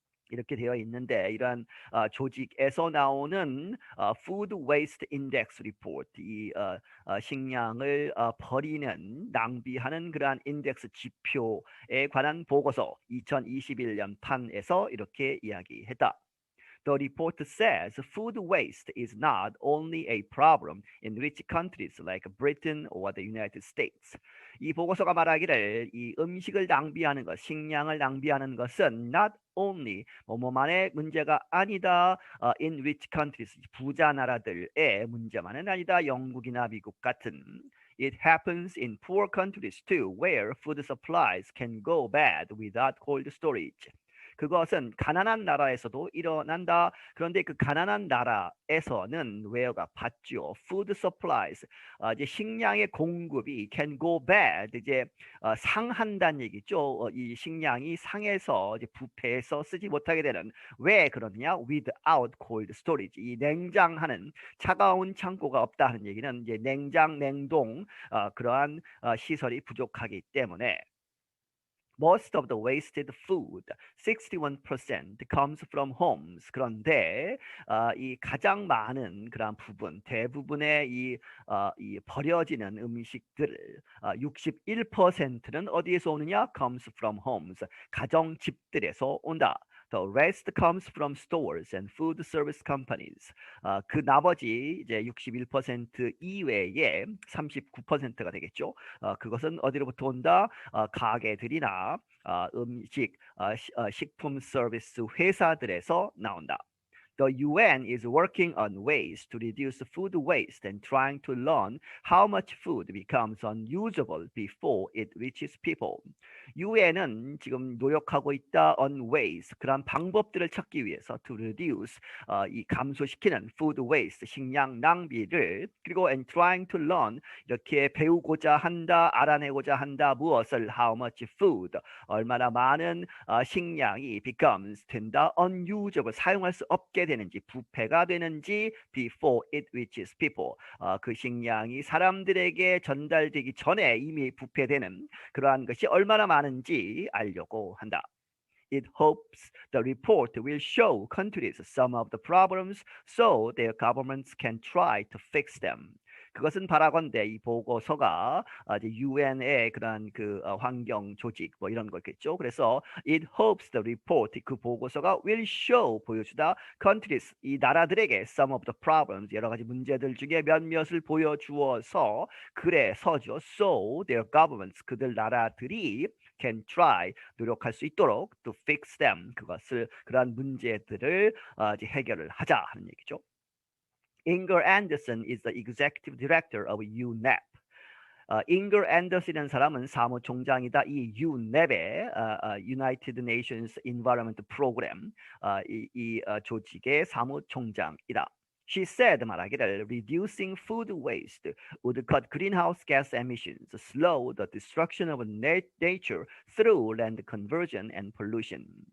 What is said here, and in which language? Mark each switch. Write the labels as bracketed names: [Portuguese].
[Korean] 이렇게 되어 있는데 이러한 조직에서 나오는 Food Waste Index Report, 이 식량을 버리는, 낭비하는 그러한 인덱스 지표에 관한 보고서 2021년 판에서 이렇게 이야기했다. [English] The report says food waste is not only a problem in rich countries like Britain or the United States. [Korean] 이 보고서가 말하기를 이 음식을 낭비하는 것, 식량을 낭비하는 것은 not only 뭐뭐만의 문제가 아니다. In rich countries, 부자 나라들의 문제만은 아니다. 영국이나 미국 같은. [English] It happens in poor countries too, where food supplies can go bad without cold storage. [Korean] 그것은 가난한 나라에서도 일어난다. 그런데 그 가난한 나라에서는 웨어가 받죠. Food supplies, 이제 식량의 공급이 can go bad, 이제 상한다는 얘기죠. 이 식량이 상해서 이제 부패해서 쓰지 못하게 되는. 왜 그러냐? Without cold storage, 이 냉장하는 차가운 창고가 없다 하는 얘기는 이제 냉장, 냉동 그러한 시설이 부족하기 때문에. [English] Most of the wasted food, 61%, comes from homes. [Korean] 그런데 이 가장 많은 그런 부분, 대부분의 이 버려지는 음식들, 61%는 어디에서 오느냐? [English] Comes from homes. 가정집들에서 온다. The rest comes from stores and food service companies. [Korean] 그 나머지 이제 61% 이외에 39%가 되겠죠. 그것은 어디로부터 온다? 가게들이나 음식, 식품 서비스 회사들에서 나온다. [English] The UN is working on ways to reduce food waste and trying to learn how much food becomes unusable before it reaches people. [Korean] UN은 지금 노력하고 있다 on ways, 그런 방법들을 찾기 위해서 to reduce, 이 감소시키는 food waste, 식량 낭비를, 그리고 and trying to learn, 이렇게 배우고자 한다, 알아내고자 한다. 무엇을? How much food, 얼마나 많은 식량이 becomes, 된다, unusable, 사용할 수 없게 되는지, 부패가 되는지, before it reaches people, 그 식량이 사람들에게 전달되기 전에 이미 부패되는 그러한 것이 얼마나 많은지 알려고 한다. [English] It hopes the report will show countries some of the problems so their governments can try to fix them. [Korean] 그것은 바라건대 이 보고서가 이제 UN의 그런 그 환경 조직 뭐 이런 거겠죠. 그래서 it hopes the report 그 보고서가 will show 보여주다 countries 이 나라들에게 some of the problems 여러 가지 문제들 중에 몇몇을 보여주어서 그래서죠. So their governments 그들 나라들이 can try 노력할 수 있도록 to fix them 그것을 그러한 문제들을 이제 해결을 하자 하는 얘기죠. [English] Inger Anderson is the executive director of UNEP. [Korean] 잉글 앤더슨이라는 사람은 사무총장이다. 이 UNEP의 United Nations Environment Program 이 조직의 사무총장이다. [English] She said 말하기를 reducing food waste would cut greenhouse gas emissions, slow the destruction of nature through land conversion and pollution.